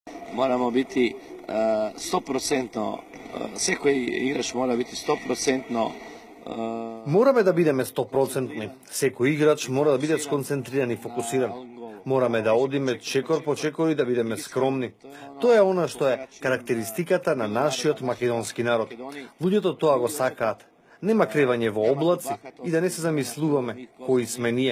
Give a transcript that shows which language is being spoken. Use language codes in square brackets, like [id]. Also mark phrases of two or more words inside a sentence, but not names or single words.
[sr] moramo biti 100%, [mk] секој играч [sr] mora biti 100%. [mk] Morаме да бидеме 100%. Секој играч мора да биде сконцентриран и фокусиран. Morаме да одиме чекор по чекор и да бидеме скромни. Тоа е она што е карактеристиката на нашиот македонски народ. Луѓето тоа го сакаат. Нема кревање во облаци и да не се замислуваме кои сме ние.